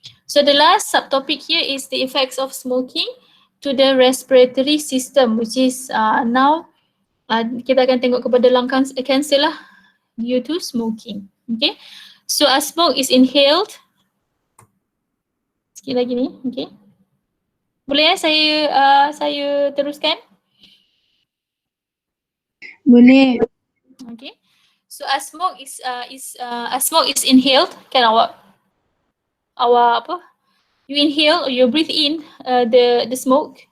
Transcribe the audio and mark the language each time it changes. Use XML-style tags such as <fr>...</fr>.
<en>So the last subtopic here is the effects of smoking to the respiratory system, which is now</en> <ms>kita akan tengok kepada</ms> <en>lung cancer lah due to smoking. Okay, so as smoke is inhaled,</en> <ms>sikit lagi ni. Okay, boleh saya teruskan? Boleh.</ms> <en>Okay. So as smoke is inhaled,</en> <ms>kan awak apa?</ms> <en>You inhale or you breathe in the smoke.</en>